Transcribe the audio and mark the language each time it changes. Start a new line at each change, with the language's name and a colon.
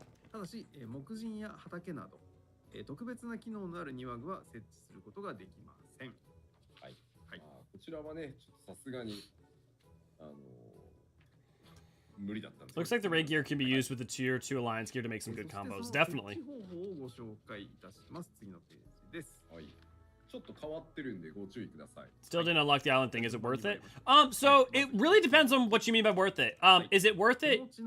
Japanese: ただし、木人や畑など、特別な機能のある庭具は設置することができません。はい。はい。こちらはね、ちょっとさすがに無理だったんです。
English: Looks like the raid gear can be used with the tier 2 alliance gear to make some good combos. Definitely.
Japanese: 方法をご紹介いたします。次のページです。はい。ちょっと変わってるんでご注意ください。
English: Still didn't unlock the island thing. Is it worth it? So it really depends on what you mean by worth it. Is it worth it?